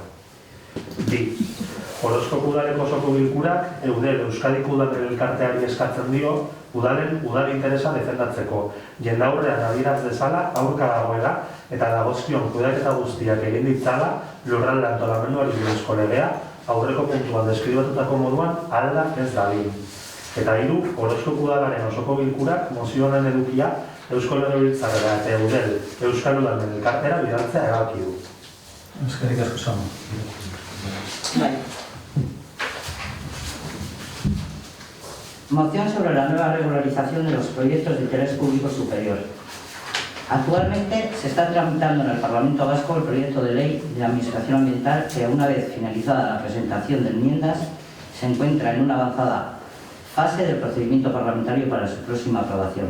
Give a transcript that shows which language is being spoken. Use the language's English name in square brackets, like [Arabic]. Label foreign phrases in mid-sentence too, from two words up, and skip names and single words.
[Basque] Bi, Orozkoko udaleko osoko bilkurak Eudel Euskadiko Udalen Elkarteari eskatzen dio udalen udal interesa defendatzeko, jendaurrean adieraz dezala aurka dagoela eta dagozkion kudeaketa guztiak egin ditzala lurralde antolamenduari buruzko legea aurreko puntuan deskribatutako moduan alda ez dadin. Eta hiru, Orozkoko udalaren osoko bilkurak mozio honen edukia Eusko Legebiltzarrera eta Eudel Euskal Udalen Elkartera bidaltzea erabaki du. Eskerrik asko Samu. [Spanish] Moción sobre la nueva regularización de los proyectos de interés público superior. Actualmente se está tramitando en el Parlamento Vasco el proyecto de ley de administración ambiental que, una vez finalizada la presentación de enmiendas, se encuentra en una avanzada fase del procedimiento parlamentario para su próxima aprobación.